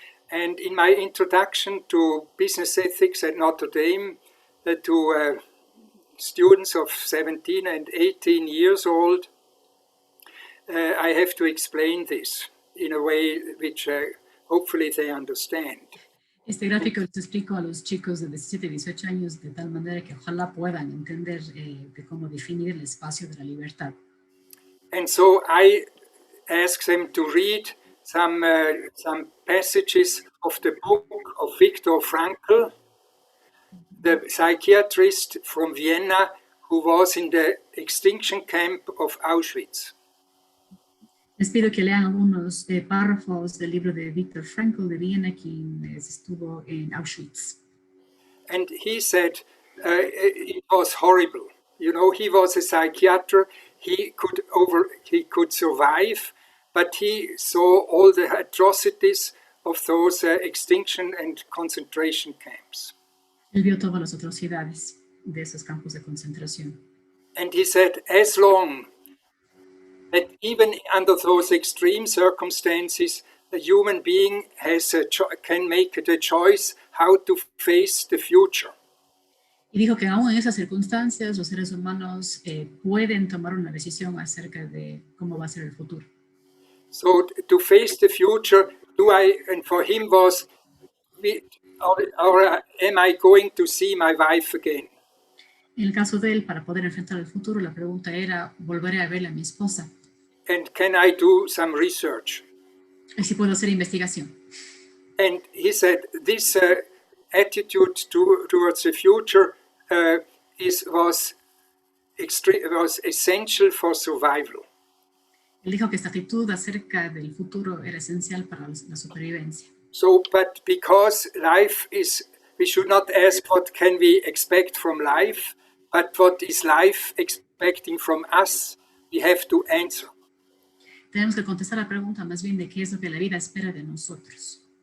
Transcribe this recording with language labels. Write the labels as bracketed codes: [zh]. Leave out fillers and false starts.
[en] And in my introduction to business ethics at Notre Dame, to students of 17 and 18 years old, I have to explain this in a way which hopefully they understand. [es] Este gráfico les explico a los chicos de 17 y 18 años de tal manera que ojalá puedan entender de cómo definir el espacio de la libertad. [en] And so I ask them to read some passages of the book of Viktor Frankl, the psychiatrist from Vienna who was in the extinction camp of Auschwitz. [es] Les pido que lean algunos párrafos del libro de Viktor Frankl de Viena, quien estuvo en Auschwitz. [en] And he said it was horrible. You know, he was a psychiatrist. He could survive, but he saw all the atrocities of those extinction and concentration camps. [es] Él vio todas las atrocidades de esos campos de concentración. [en] And he said, as long that even under those extreme circumstances, the human being can make the choice how to face the future. [es] Y dijo que aún en esas circunstancias los seres humanos pueden tomar una decisión acerca de cómo va a ser el futuro. [en] So to face the future, and for him was, or am I going to see my wife again? [es] En el caso de él, para poder enfrentar el futuro, la pregunta era, ¿volveré a ver a mi esposa? [en] And can I do some research? [es] ¿Y si puedo hacer investigación? [en] And he said this attitude towards the future was essential for survival. [es] Él dijo que esta actitud acerca del futuro era esencial para la supervivencia. [en] So, but because life is, we should not ask what can we expect from life, but what is life expecting from us, we have to answer. [es] Tenemos que contestar la pregunta más bien de qué es lo que la vida espera de nosotros.